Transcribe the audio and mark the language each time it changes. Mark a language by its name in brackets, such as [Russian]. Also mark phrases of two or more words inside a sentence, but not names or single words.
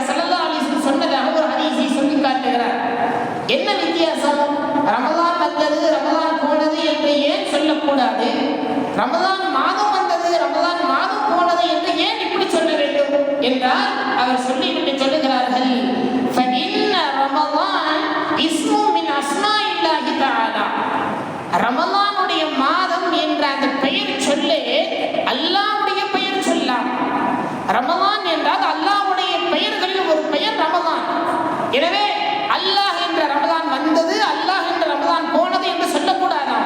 [Arabic] صلى الله عليه وسلم [Tamil] சொன்னதாக ஒரு ஹதீஸை சொல்லிக் காட்டுகிறார். என்ன வித்தியாசம்? ரமலான் வந்தது, ரமலான் போனது என்று ஏன் சொல்லக்கூடாது? ரமலான் மாதம் வந்தது, ரமலான் மாதம் போனது என்று ஏன் இப்படி சொல்ல வேண்டும் என்றால், அவர் சொல்லிவிட்டு சொல்லுகிறார்கள், [Arabic] فَإِنَّ رَمَضَانَ اسْمٌ مِنْ أَسْمَاءِ اللَّهِ تَعَالَى. [Tamil] ரமலானுடைய மாதம் என்ற அந்த பெயர் சொல்லே அல்லாஹ்வுடைய பெயர் சொல்லாம். ரமலான் என்றால் அல்லாஹ்வுடைய பெயர்களில் ஒரு பெயர் ரமலான். எனவே அல்லாஹ் என்ற ரமலான் வந்தது, அல்லாஹ் என்ற ரமலான் போனது என்று சொல்லக்கூடாதாம்.